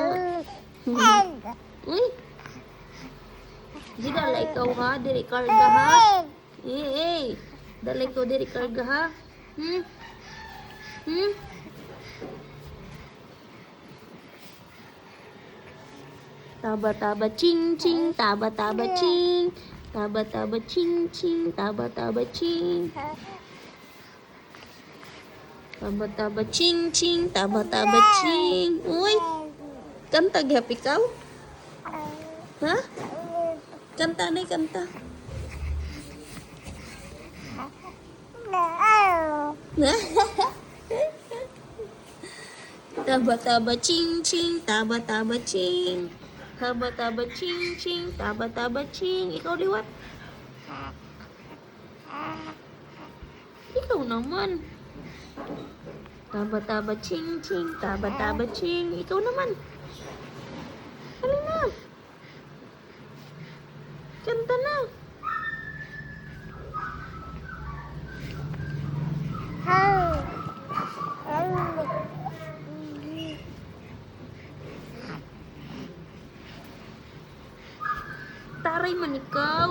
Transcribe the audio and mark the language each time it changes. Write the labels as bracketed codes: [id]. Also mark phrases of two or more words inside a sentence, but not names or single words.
[hil] Uy. Di dala ikaw ha, diri karga ha. Eh. Dala ikaw diri karga ha. Taba-taba ching-ching, taba-taba ching. Taba-taba ching-ching, taba-taba ching. Taba-taba ching-ching, taba-taba ching. Uy, kanta gyap ikaw? Ha? Kanta na kanta. Taba-taba ching-ching, taba-taba ching. Taba-taba ching-ching, taba-taba ching. Ikaw liwat. Ikaw naman. Taba-taba ching-ching, taba-taba ching. Ikaw naman. Ano na? Kanta na. Taray man ikaw.